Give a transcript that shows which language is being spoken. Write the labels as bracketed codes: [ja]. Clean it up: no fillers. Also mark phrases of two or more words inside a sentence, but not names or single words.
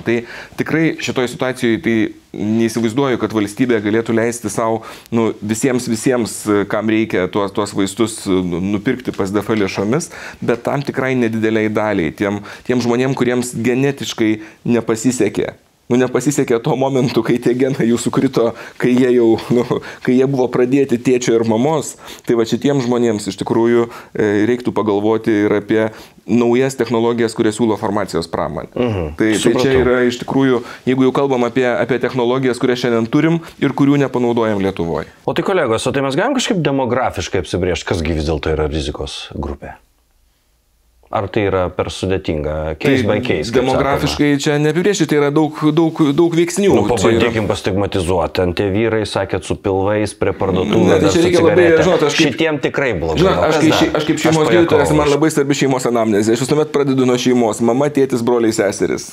[lt] Tai tikrai šitoje situacijoje tai neįsivaizduoju, kad valstybė galėtų leisti savo visiems, kam reikia tuos vaistus nupirkti pas DF lėšomis, bet tam tikrai nedideliai daliai, tiem žmonėm, kuriems genetiškai nepasisekė nepasisekė tuo momentu, kai tie genai jų sukrito, kai jie buvo pradėti tėčio ir mamos, tai va šitiems žmonėms iš tikrųjų reiktų pagalvoti ir apie naujas technologijas, kurias siūlo farmacijos pramonė. Tai čia yra iš tikrųjų, jeigu jau kalbam apie technologijas, kurias šiandien turim ir kurių nepanaudojam Lietuvoje. O tai kolegos, tai mes galim kažkaip demografiškai apsibrėžti, kasgi vis dėlto yra rizikos grupė? Ar tai yra per sudėtinga? [en] Case by case. [lt] Demografiškai čia neapibrėžti, tai yra daug veiksnių. Pabandykim pastigmatizuoti. Ant tie vyrai, sakėt, su pilvais prie parduotuvės. Tai čia reikia labai, žinot, šitiem tikrai blogai. Aš kaip šeimos gydytojas, man labai svarbi šeimos anamnezė. Aš visuomet pradedu nuo šeimos. Mama, tėtis, broliai, seseris.